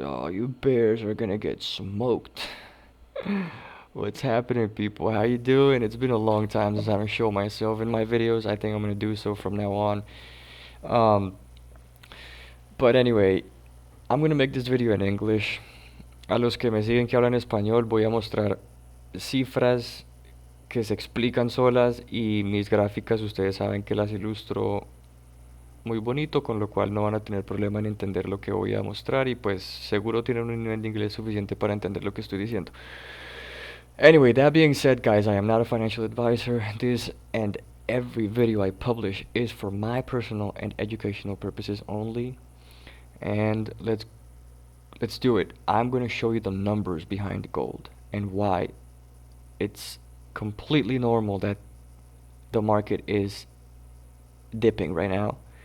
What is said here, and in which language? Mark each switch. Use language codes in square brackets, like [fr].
[en] Oh, you bears are gonna get smoked. What's happening, people? How you doing? It's been a long time since I haven't shown myself in my videos. I think I'm gonna do so from now on. Um, but anyway, I'm gonna make this video in English. [es] A los que me siguen que hablan español, voy a mostrar cifras que se explican solas y mis gráficas ustedes saben que las ilustro muy bonito, con lo cual no van a tener problema en entender lo que voy a mostrar y pues seguro tienen un nivel de inglés suficiente para entender lo que estoy diciendo. [en] Anyway, that being said, guys, I am not a financial advisor. This and every video I publish is for my personal and educational purposes only. And let's do it. I'm going to show you the numbers behind gold and why it's completely normal that the market is dipping right now.